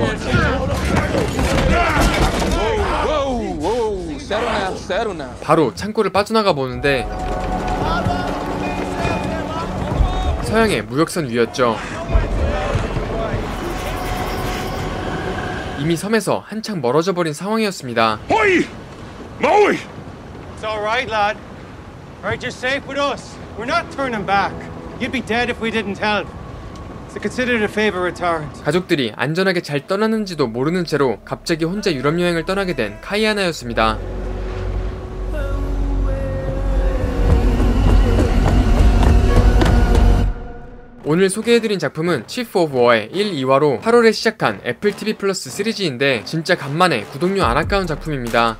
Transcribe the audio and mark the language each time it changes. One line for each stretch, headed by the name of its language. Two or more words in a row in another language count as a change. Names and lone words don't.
Korean: 바로 창고를 빠져나가 보는데 서양의 무역선 위였죠. 이미 섬에서 한창 멀어져 버린 상황이었습니다. Hoi! Maui!
English: It's all right, lad. All right, you're safe with us. We're not turning back. You'd be dead if we didn't help. So consider it a favor returned.
Korean: 가족들이 안전하게 잘 떠났는지도 모르는 채로 갑자기 혼자 유럽 여행을 떠나게 된 카이아나였습니다. 오늘 소개해드린 작품은 치프 오브 워의 1, 2화로 8월에 시작한 애플 TV 플러스 시리즈인데 진짜 간만에 구독료 안 아까운 작품입니다.